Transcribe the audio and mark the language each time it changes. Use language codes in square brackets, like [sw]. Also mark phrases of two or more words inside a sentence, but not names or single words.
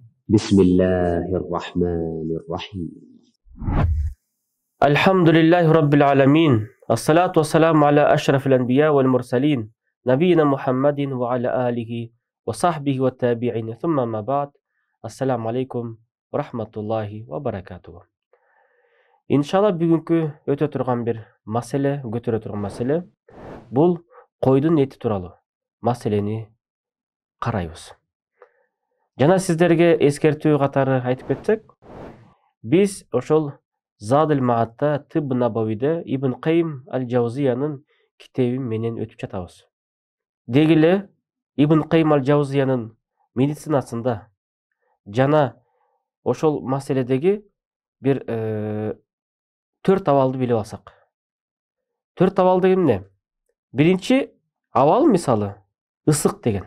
[ar] بسم الله الرحمن الرحيم. الحمد لله رب العالمين، الصلاة والسلام على أشرف الأنبياء والمرسلين نبينا محمد وعلى آله وصحبه والتابعين ثم ما بعد. السلام عليكم ورحمة الله وبركاته. [ky] Иншалла бүгүнкү өтө турган бир маселе, көтөрө турган маселе бул койдун эти тууралуу маселени карайбыз. Жана сиздерге эскертүү катары айтып кетсек, биз ошол Zadul Maat'ta Tıbb-ı Nabavide İbn Qayyim al-Jawziyanın kitebi менен өтүп жатабыз. Дегиле Ibn Qayyim al-Jawziyanın медицинасында жана ошол маселедеги бир төрт абалды билип алсак. Төрт абал деген эмне? Биринчи абал мисалы ысык деген.